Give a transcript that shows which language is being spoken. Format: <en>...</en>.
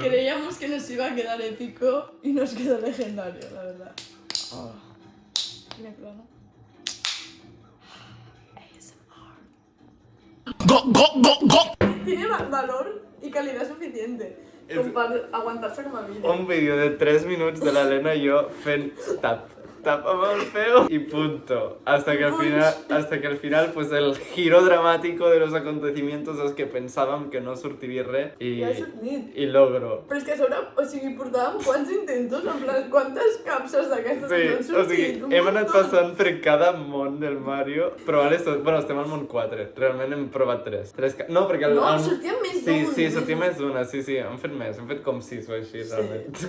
<es>Creíamos que nos iba a quedar épico y nos quedó legendario, la verdad. Oh. Tiene plano. Tiene valor y calidad suficiente para aguantarse como a vida.</es> <ca>Un vídeo de 3 minuts de l'Helena i jo fent tap amb el peu</ca> <es>y punto. Hasta que al final pues el giro dramático de los acontecimientos es que</es> <ca>pensàvem que no sortiria res i</ca> <es>logro.</es> <ca>Però és que a sobre, o sigui, portàvem quants intentos, en plan, quantes capses d'aquestes Sí, ens han sortit? o sigui, hem anat passant per cada món del Mario, però ara bueno, estem al món 4, realment hem provat 3. No, perquè... No, sortien més d'un. Sí, sortia més d'una, sí, hem fet més, hem fet com 6 o així, realment.</ca>